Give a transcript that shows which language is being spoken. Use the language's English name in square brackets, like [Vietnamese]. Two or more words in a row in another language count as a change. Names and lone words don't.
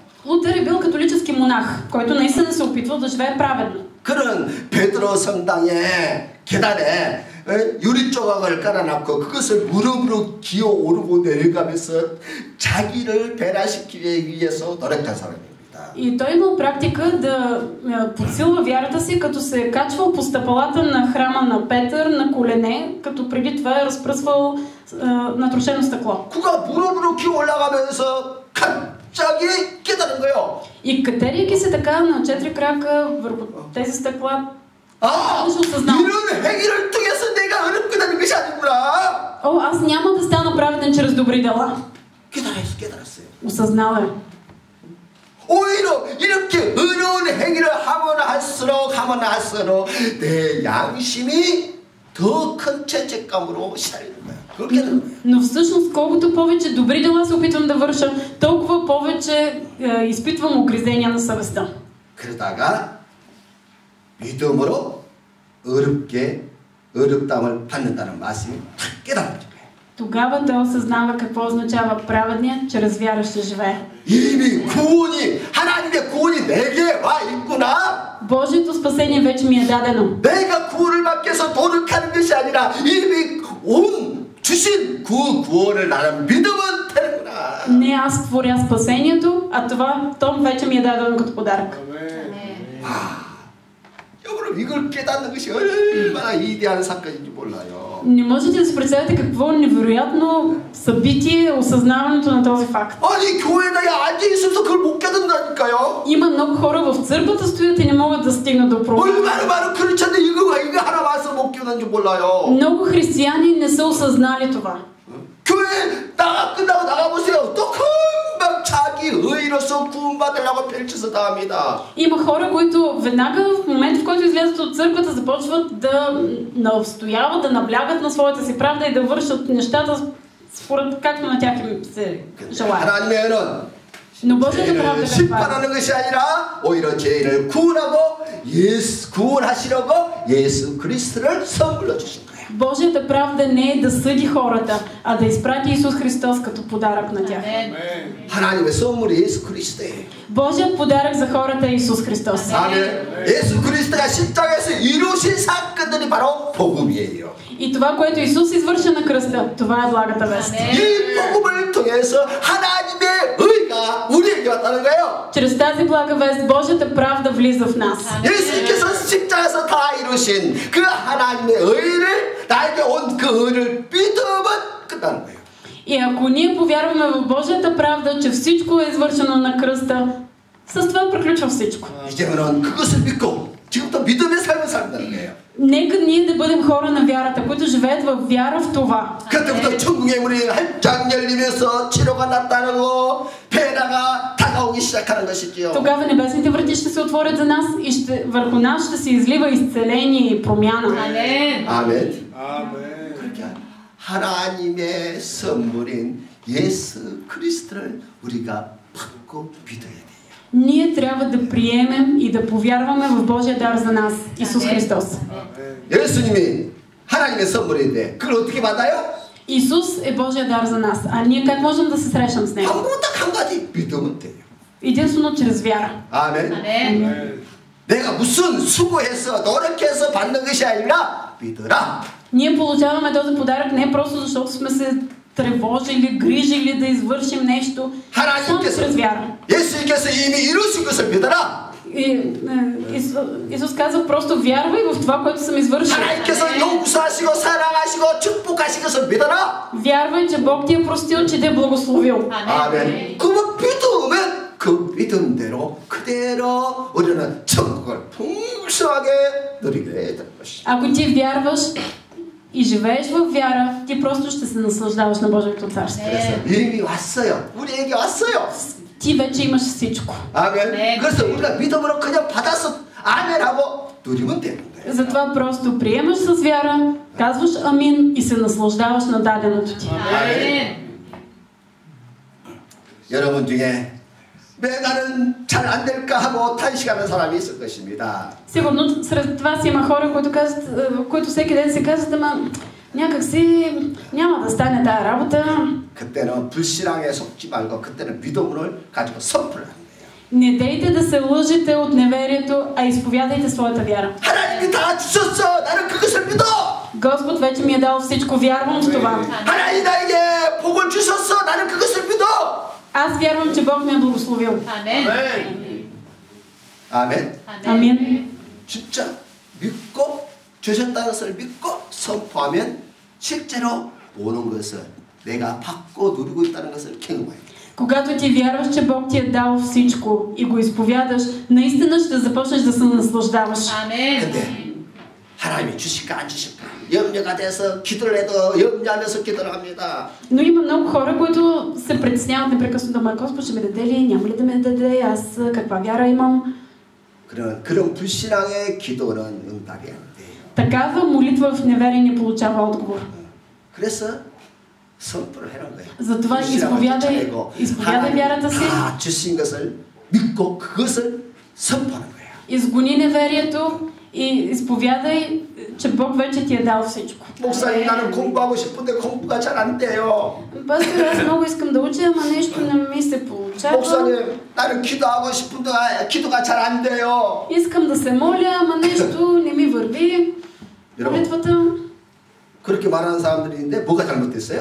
[Bulgarian] Лутер е бил католически монах, който наистина се опитвал да живее праведно. [Korean] 그는 베드로 성당의 계단에 유리 조각을 깔아놨고 그것을 무릎으로 기어 오르고 내려가면서 자기를 변화시키기 위해서 노력한 사람입니다. [Bulgarian] И той имал практика да подсилва вярата си, като се е качвал по стъпалата на храма на Петър на колене, като преди това е разпръсвал натрошено стъкло. [Korean] 그가 무릎으로 기어 올라가면서 갑자기 깨달은 거예요. [Bulgarian] И катерейки се така на 4 крака върху тези стъкла, [Korean] 이런 행위를 통해서 내가 어렵게 되는 것이 아니구나. [Bulgarian] аз няма да стана праведен чрез добри дела. [Korean] 깨달았어요. [Bulgarian] Осъзнал е. [Korean] 오히려 이렇게 어려운 행위를 하면 할수록 내 양심이 더 큰 죄책감으로 시달리는 거야. [Bulgarian] Но всъщност, колкото повече добри дела се опитвам да върша, толкова повече изпитвам угризения на съвестта. [Korean] 그러다가 믿음으로 어렵담을 받는다는 말씀이 탁 깨달은 거예요. [Bulgarian] Тогава той осъзнава какво означава праведният, чрез вяра ще живее. [Korean] 이미 구원이 하나님의 구원이 내게 와 있구나. [Bulgarian] Божието спасение вече ми е дадено. [Korean] 내가 구원을 받기 위해서 노력하는 것이 아니라 이미 주신 그 구원을 나는 믿으면 되는구나. [Bulgarian] Не аз творя спасението, а това вече ми е дадено като подарък. [Korean] 여러분 이걸 깨닫는 것이 얼마나 위대한 사건인지 몰라요. [Bulgarian] Не можете да си представите какво невероятно събитие е осъзнаването на този факт. [Korean] 아니 교회에 앉아 있어서 그걸 못 깨닫는다니까요. [Bulgarian] Има много хора в църквата стоят и не могат да стигнат до пробва. [Korean] 얼마나 많은 크리스천들 이거 하나 와서 못 깨닫는지 몰라요. [Bulgarian] Много християни не са осъзнали това. [Korean] 교회 끝나고 나가보세요. 또 금방 자기 의로서 구원받으려고 펼쳐서 나갑니다. [Bulgarian] Има хора, които веднага в момента, в който излязат от църквата, започват да настояват, да наблягат на своята си правда и да вършат нещата според както на тях им се желае. [Korean] 하나님의 의는 [Bulgarian] Но Божията правда [Korean] 심판하는 것이 아니라 오히려 죄를 구원하시려고 예수 그리스도를 선물로 주신 거예요. [Bulgarian] Божията правда не е да съди хората, а да изпрати Исус Христос като подарък на тях. [Korean] 하나님의 선물이 예수 그리스도예요. [Bulgarian] Божият подарък за хората е Исус Христос. [Korean] 아멘. 예수 그리스도가 십자가에서 이루신 사건들이 바로 복음이에요. [Bulgarian] И това, което Исус извърши на кръста, това е благата вест. [Korean] 이 복음을 통해서 하나님의 의가 우리에게 왔다는 거예요. [Bulgarian] Чрез тази блага вест Божията правда влиза в нас. [Korean] 예수님께서 십자가에서 다 이루신 그 하나님의 의를 나에게 온 그 의를 믿으면 끝나는 거예요. [Bulgarian] И ако ние повярваме в Божията правда, че всичко е извършено на кръста, с това приключва всичко. [Korean] 이제는 그것을 믿고 지금부터 믿음의 삶을 산다는 거예요. [Bulgarian] Нека ние да бъдем хора на вярата, които живеят в вяра в това. [Korean] 그때부터 천국의 문이 활짝 열리면서 치료가 나타나고 변화가 다가오기 시작하는 것이지요. [Bulgarian] Тогава небесните врати ще се отворят за нас и върху нас ще се излива изцеление и промяна. [Korean] 아멘. 아멘. 그렇게 하나님의 선물인 예수 그리스도를 우리가 받고 믿어야 돼요. [Bulgarian] Ние трябва да приемем и да повярваме в Божия дар за нас, Исус Христос. [Korean] 예수님이 하나님의 선물인데 그걸 어떻게 받아요? [Bulgarian] Исус е Божия дар за нас. А ние как можем да се срещам с Него? [Korean] 방법은 딱 한 가지 믿으면 돼요. [Bulgarian] Единствено чрез вяра. [Korean] 아멘. 내가 무슨 수고해서 노력해서 받는 것이 아니라 믿어라. [Bulgarian] Ние получаваме този подарък не просто защото сме се тревожили, грижили да извършим нещо, само чрез вяра. [Korean] 예수님께서 이미 이루신 것을 믿어라. [Bulgarian] Исус казва просто вярвай в това, което съм извършил. [Korean] 하나님께서 용서하시고 사랑하시고 축복하신 것을 믿어라. [Bulgarian] Вярвай, че Бог ти е простил, че те е благословил. [Korean] 아멘. 그 믿으면 그 믿음대로 그대로 우리는 천국을 풍성하게 누리게 될 것이다. [Bulgarian] Ако ти вярваш и живееш в вяра, ти просто ще се наслаждаваш на Божието царство. [Korean] 그래서 이미 왔어요. 우리에게 왔어요. [Bulgarian] Ти вече имаш всичко. [Korean] 아멘. 그래서 우리가 믿음으로 그냥 받아서 아멘하고 누리면 되는 거예요. [Bulgarian] Затова просто приемаш с вяра, казваш амин и се наслаждаваш на даденото ти. [Korean] 아멘. 여러분 중에 왜 나는 잘 안 될까 하고 탄식하는 사람이 있을 것입니다. [Bulgarian] Сигурно сред вас има хора, които всеки ден се казват, ама някак си няма да стане тая работа. [Korean] 그때는 불신앙에 속지 말고 그때는 믿음을 가지고 선포를 하는 거예요. [Bulgarian] Не дейте да се лъжете от неверието, а изповядайте своята вяра. [Korean] 하나님이 다 주셨어. 나는 그것을 믿어. [Bulgarian] Господ вече ми е дал всичко, вярвам в това. [Korean] 하나님 나에게 복을 주셨어. 나는 그것을 믿어. [Bulgarian] Аз вярвам, че Бог ме е благословил. [Korean] 아멘. [Bulgarian] Амин. [Korean] 진짜 믿고 주셨다는 것을 믿고 선포하면 실제로 오는 것을 내가 받고 누리고 있다는 것을 경험해요. [Bulgarian] Когато ти вярваш, че Бог ти е дал всичко и го изповядаш, наистина ще започнеш да се наслаждаваш. [Korean] 근데 하나님이 주실까 안 주실까 염려가 돼서 기도를 해도 염려하면서 기도를 합니다. [Bulgarian] Но има много хора, които се притесняват непрекъснато. Ама Господ ще ме даде ли? Няма ли да ме даде? Аз каква вяра имам? [Korean] 그런 불신앙의 기도는 응답이 안 돼요. [Bulgarian] Такава молитва в неверие не получава отговор. [Korean] 그래서 선포를 해놓은 거예요. [Bulgarian] затова изповядай вярата си. [Korean] 다 주신 것을 믿고 그것을 선포하는 거예요. [Bulgarian] Изгони неверието и изповядай, че Бог вече ти е дал всичко. [Korean] 목사님 나는 공부하고 싶은데 공부가 잘 안 돼요. [Bulgarian] Пастор, аз много искам да уча, ама нещо не ми се получава. [Korean] 목사님 나는 기도하고 싶은데 기도가 잘 안 돼요. [Bulgarian] Искам да се моля, ама нещо не ми върви. Молитвата. [Korean] 그렇게 말하는 사람들이 있는데 뭐가 잘못됐어요?